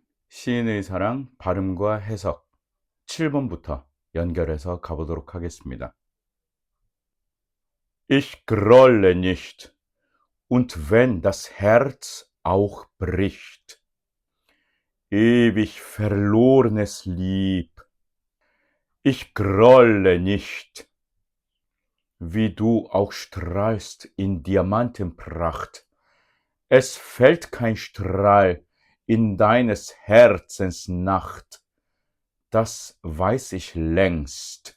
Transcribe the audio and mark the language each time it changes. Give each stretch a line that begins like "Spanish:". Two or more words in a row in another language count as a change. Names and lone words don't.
Korean: 시인의 사랑 발음과 해석 7번부터 연결해서 가보도록 하겠습니다.
German: Ich grolle nicht, und wenn das Herz auch bricht, ewig verlornes Lieb, ich grolle nicht, wie du auch strahlst in Diamantenpracht, es fällt kein Strahl in deines Herzens Nacht, das weiß ich längst.